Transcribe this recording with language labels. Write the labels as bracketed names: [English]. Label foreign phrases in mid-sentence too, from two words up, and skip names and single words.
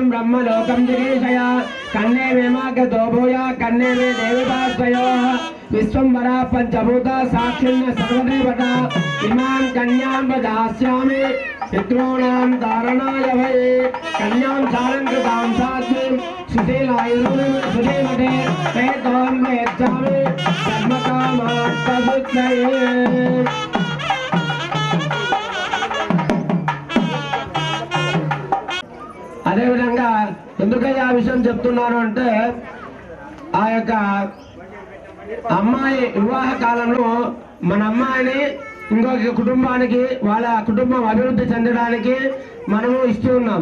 [Sanskrit] ब्रह्मलोकं जिगीषया कन्ये मे मागतो भूया कन्ये मे देवतास्वयोः विश्वम्भरा पञ्चभूता साक्षिण्य सर्वदेवता इमां कन्यां दास्यामि पितॄणां तारणाय भये कन्यां सालङ्कृतां साध्वीं सुशीलायुर्मते तेतां वेत्सामि धर्मकामार्थसिद्धये [Telugu] అదేవిధంగా ఎందుకయ్యా ఆ విషయం చెప్తున్నాను అంటే ఆ యొక్క అమ్మాయి వివాహ కాలంలో మన అమ్మాయిని ఇంకొక కుటుంబానికి వాళ్ళ కుటుంబం అభివృద్ధి చెందడానికి మనము ఇస్తూ ఉన్నాం.